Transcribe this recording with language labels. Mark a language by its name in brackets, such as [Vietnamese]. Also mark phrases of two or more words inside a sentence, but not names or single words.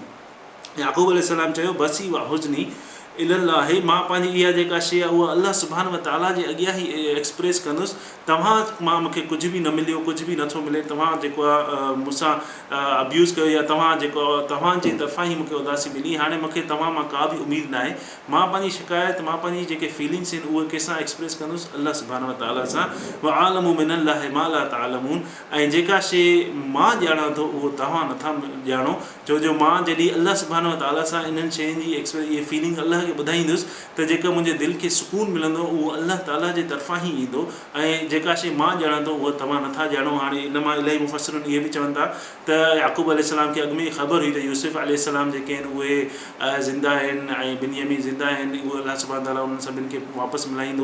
[Sindhi] याक़ूब अलैहिस्सलाम चयो [Arabic] بثي و حزني إلى الله, [Sindhi] मां पंहिंजी इहा जेका शइ आहे उहा [Arabic] الله سبحانه و تعالى [Sindhi] जे अॻियां ई एक्सप्रेस कंदुसि। तव्हां मां मूंखे कुझु बि न मिलियो, कुझु बि नथो मिले, तव्हां जेको आहे मूंसां अब्यूज़ कयो या तव्हां जेको तव्हांजे तरफ़ां ई मूंखे उदासी मिली, हाणे मूंखे तव्हां मां का बि उमेदु न आहे। मां पंहिंजी शिकायत, मां पंहिंजी जेके फीलिंग्स आहिनि उहे कंहिंसां एक्सप्रेस कंदुसि, [Arabic] الله سبحانه و تعالى [Sindhi] सां। [Arabic] و أعلم من الله ما لا تعلمون, [Sindhi] ऐं जेका शइ मां ॼाणा थो उहो तव्हां नथा ॼाणो। छो जो मां जॾहिं [Arabic] الله سبحانه و تعالى [Sindhi] सां इन्हनि शयुनि जी इहे फीलिंग अल्लाह खे ॿुधाईंदुसि त जेका मुंहिंजे दिलि खे सुकून मिलंदो उहो अल्लाह ताला जे तरफ़ां ई ईंदो, ऐं जेका शइ मां ॼाणा थो उहा तव्हां नथा ॼाणो। हाणे इन मां इलाही मुफ़सिरुन इहे बि चवनि था त याक़ूब अलैहिस्सलाम खे अॻु में ई ख़बर हुई त यूसुफ अलैहिस्सलाम जेके आहिनि उहे ज़िंदा आहिनि ऐं बिन्यामीन ज़िंदा आहिनि, उहे [Arabic] الله سبحانه تعالى [Sindhi] उन्हनि सभिनि खे वापसि मिलाईंदो।